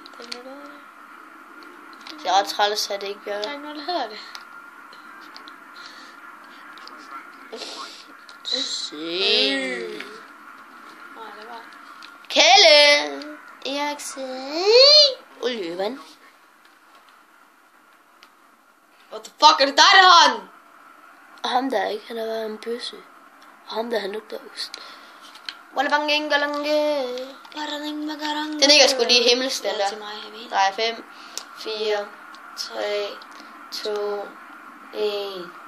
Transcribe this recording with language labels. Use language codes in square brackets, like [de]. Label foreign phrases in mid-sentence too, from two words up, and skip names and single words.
[da] Det er ret træls, at det ikke gør Der er det. ikke noget, der hedder det. Se. Nej, det var... Kelle! Eriksen! Løven. [en] What the fuck, [da] er det dig, der har den? Og ham der ikke, han har været en bøsse. Og ham der, han lugter ost. Den ligger sgu lige i himmelstand der. Til mig, jeg ved. Nej, 5, 4, 3, 2, 1.